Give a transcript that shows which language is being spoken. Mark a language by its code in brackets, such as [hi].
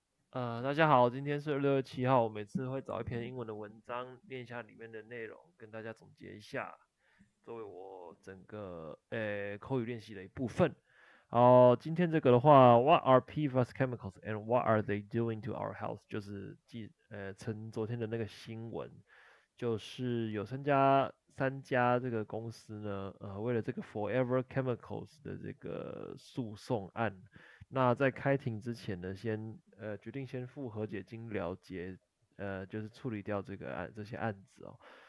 [zh] 大家好，今天是6月7号。我每次会找一篇英文的文章，念一下里面的内容，跟大家总结一下，作为我整个口语练习的一部分。好，今天这个的话， [en] What are PFAS chemicals and what are they doing to our health？ [zh] 就是趁昨天的那个新闻，就是有三家这个公司呢，为了这个 Forever Chemicals 的这个诉讼案。那在开庭之前呢，决定先付和解金了结，就是处理掉这些案子哦。